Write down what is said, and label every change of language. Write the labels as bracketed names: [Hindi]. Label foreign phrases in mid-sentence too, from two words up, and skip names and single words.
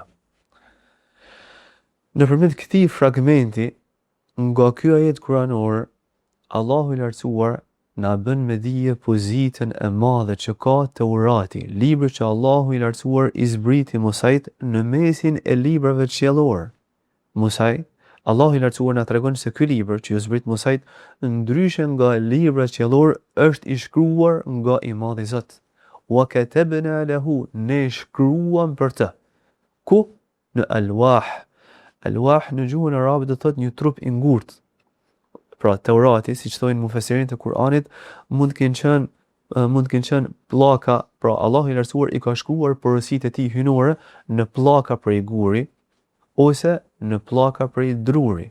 [Albanian] Nëpërmjet këtij fragmenti nga ky ajet kuranor, Allahu i Lartësuar na bën me dije pozitën e madhe që ka Teurati, libri që Allahu i Lartësuar i zbriti Musait në mesin e librave qiellor. Allahu i Lartësuar na tregon se ky libër që ju zbrit Musait, ndryshe nga librat qiellor, është i shkruar nga i Madhi Zot. [Arabic] وكتبنا له, [Albanian] ne shkruam për të. Ku? Në alwah. Alwah në gjuhën arabe do thot një trup i ngurtë. Pra Teurati, siç thonë mufesirinët e Kuranit, mund të kenë qenë pllaka, pra Allahu i Lartësuar i ka shkruar porositë e tij hyjnore në pllaka prej guri ose në pllaka prej druri.